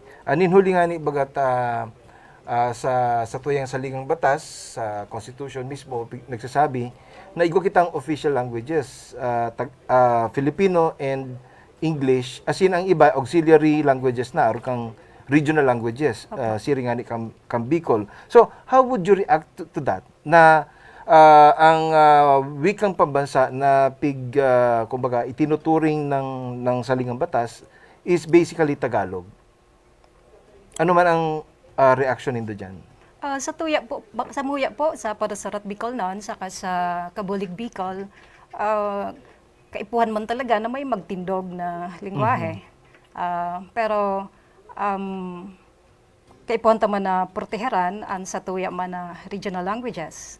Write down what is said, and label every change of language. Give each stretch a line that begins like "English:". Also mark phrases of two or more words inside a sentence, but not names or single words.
Bikol: Anin huli nga ni bagat sa tuyang saligang batas, sa Constitution mismo, nagsasabi na igwa kitang
English: official languages, Filipino and English,
Bikol: asin ang iba,
English: auxiliary languages
Bikol: na, or kang
English: regional languages,
Bikol: siring nga ni kang Bicol.
English: So, how would you react to that?
Filipino: Na ang wikang pambansa na kumbaga, itinuturing ng saligang batas
English: is basically
Filipino: Tagalog.
Bikol: Ano man ang reaction nindo dyan? Sa muya po, sa Parasurat Bicol noon, saka sa Kabulig Bicol, kaipuhan man talaga na may magtindog na lingwahe. Pero, kaipuhan taman na proteheran ang sa tuya man na
English: regional languages.